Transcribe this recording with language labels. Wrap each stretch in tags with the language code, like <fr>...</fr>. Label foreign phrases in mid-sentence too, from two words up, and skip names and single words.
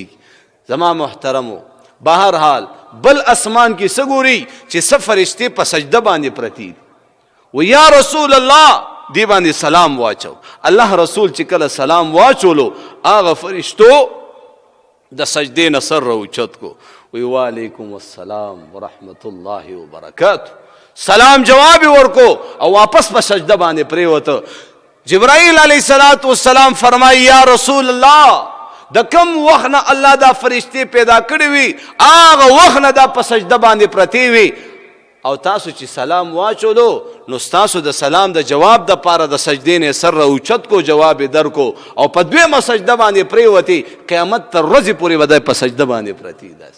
<ps>زما محترمو بهر حال بل اسمان کې سګوري چې څه فرشتې په سجده باندې پرتی و یا رسول الله دی باندې سلام واچو. الله رسول چې کله سلام واچولو هغه فرشتو د سجدې نه سر راوچت کو وی</ps> <ar>وعلیکم السلام ورحمت الله وبرکاته.</ar> <ps>سلام جواب ورکو او واپس په سجده باندې پریوته. جبرائیل</ps> <ar>علیہ السلام</ar> <ps>فرمائی یا رسول اللہ د کم وخت نه الله دا فرشتي پیدا کړی وي هغه وخت نه دا په سجده باندې پرتی وي او تاسو چې سلام واچولو نو تاسو د سلام د جواب د پاره د سجدې نه سر راوچت کو جواب درکو او په دویمه سجده باندې پریوتی قیامت تر ورځې پورې ودای په سجده باندې پرتی داس.</ps>